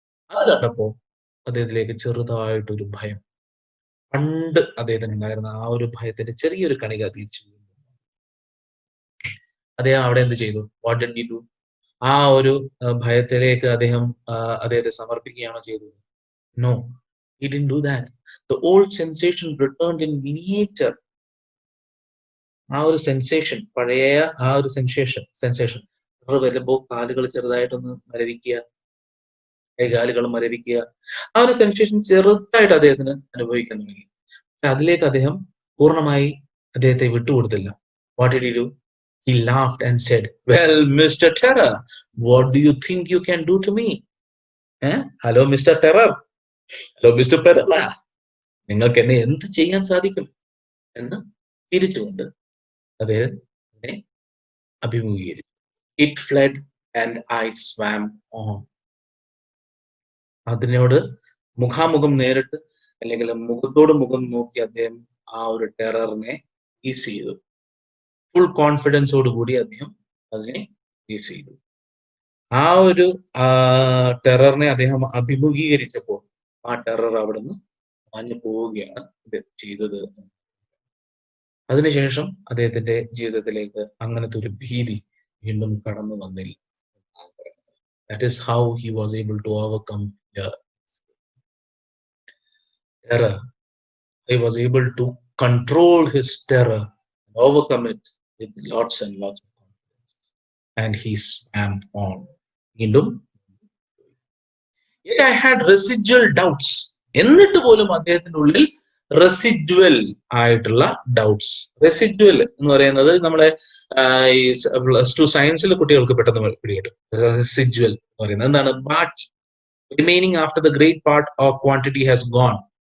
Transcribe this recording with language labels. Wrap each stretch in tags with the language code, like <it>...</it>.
<ml>അത് കണ്ടപ്പോ അദ്ദേഹത്തിലേക്ക് ചെറുതായിട്ടൊരു ഭയം, പണ്ട് അദ്ദേഹത്തിന് ഉണ്ടായിരുന്ന ആ ഒരു ഭയത്തിന്റെ ചെറിയൊരു കണിക തിരിച്ചു. അദ്ദേഹം അവിടെ എന്ത് ചെയ്തു?</ml> <en>What did he do?</en> <ml>ആ ഒരു ഭയത്തിലേക്ക് അദ്ദേഹത്തെ സമർപ്പിക്കുകയാണോ ചെയ്തത്? No,</ml> <en>he didn't do that. The old sensation returned in miniature.</en> <ml>ആ ഒരു സെൻസേഷൻ, പഴയ ആ ഒരു സെൻസേഷൻ വരുമ്പോ കാലുകൾ ചെറുതായിട്ടൊന്ന് മരവിക്കുക, കൈകാലുകൾ മരവിക്കുക, ആ ഒരു സെൻസേഷൻ ചെറുതായിട്ട് അദ്ദേഹത്തിന് അനുഭവിക്കാൻ തുടങ്ങി. അതിലേക്ക് അദ്ദേഹം പൂർണ്ണമായി അദ്ദേഹത്തെ വിട്ടുകൊടുത്തില്ല.</ml> <en>What did he do? He laughed and said, "Well, Mr. Terror, what do you think you can do to me?" Hello, Mr. Terror. Hello, Mr. Perala.</en> <ml>നിങ്ങൾക്ക് എന്നെ എന്ത് ചെയ്യാൻ സാധിക്കും എന്ന് തിരിച്ചുകൊണ്ട് അദ്ദേഹത്തിനെ അഭിമുഖീകരിച്ചു.</ml> <en>It fled and I swam on.</en> <ml>അതിനോട് മുഖാമുഖം നേരിട്ട് അല്ലെങ്കിൽ മുഖത്തോട് മുഖം നോക്കി അദ്ദേഹം ആ ഒരു ടെററിനെ ഫേസ് ചെയ്തു. ഫുൾ കോൺഫിഡൻസോടുകൂടി അദ്ദേഹം അതിനെ ഫേസ് ചെയ്തു. ആ ഒരു ടെററിനെ അദ്ദേഹം അഭിമുഖീകരിച്ചപ്പോൾ ആ ടെറർ അവിടുന്ന് മാഞ്ഞു പോവുകയാണ് ചെയ്തത്. അതിനുശേഷം അദ്ദേഹത്തിന്റെ ജീവിതത്തിലേക്ക് അങ്ങനത്തെ ഒരു ഭീതി വീണ്ടും കടന്നു വന്നില്ല.</ml> <en>That is how he was able to overcome terror. He was able to control his terror and overcome it with lots and lots of confidence. And he swam on.</en> <ml>വീണ്ടും</ml> <en>yet I had residual doubts.</en> <ml>എന്നിട്ട് പോലും അദ്ദേഹത്തിന്റെ ഉള്ളിൽ residual ആയിട്ടുള്ള doubts. Residual എന്ന് പറയുന്നത് നമ്മളെ ഈ +2 സയൻസിൽ കുട്ടികൾക്ക് പെട്ടെന്ന് പിടികിട്ടും. റെസിഡ്വൽ എന്ന് പറയുന്നത് എന്താണ്? ബാക്കി.</ml> <en>Remaining after the great part of quantity has gone.</en>